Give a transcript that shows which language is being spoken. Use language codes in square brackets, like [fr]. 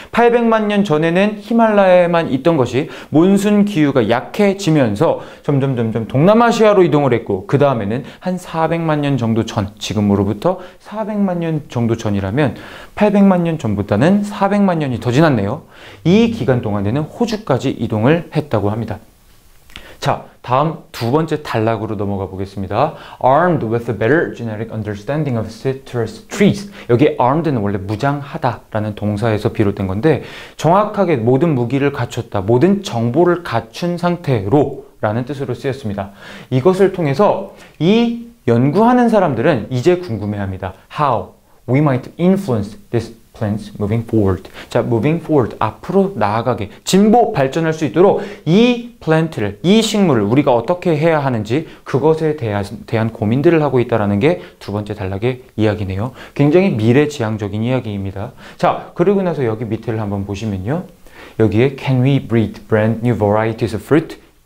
[ko] 800만 년 전에는 히말라야에만 있던 것이 몬순 기후가 약해지면서 점점 동남아시아로 이동을 했고 그 다음에는 한 400만 년 정도 전, 지금으로부터 400만 년 정도 전이라면 800만 년 전보다는 400만 년이 더 지났네요. 이 기간 동안에는 호주까지 이동을 했다고 합니다. 자, 다음 두 번째 단락으로 넘어가 보겠습니다. [en] Armed with a better genetic understanding of citrus trees. [ko] 여기 armed는 원래 무장하다라는 동사에서 비롯된 건데 정확하게 모든 무기를 갖췄다, 모든 정보를 갖춘 상태로 라는 뜻으로 쓰였습니다. 이것을 통해서 이 연구하는 사람들은 이제 궁금해합니다. [en] How we might influence this plants moving forward. [ko] 자, [en] moving forward, [ko] 앞으로 나아가게, 진보, 발전할 수 있도록 이 플랜트를, 이 식물을 우리가 어떻게 해야 하는지 그것에 대한 고민들을 하고 있다는 게 두 번째 단락의 이야기네요. 굉장히 미래지향적인 이야기입니다. 자, 그리고 나서 여기 밑에를 한번 보시면요. 여기에 [en] Can we breed brand new varieties of fruit?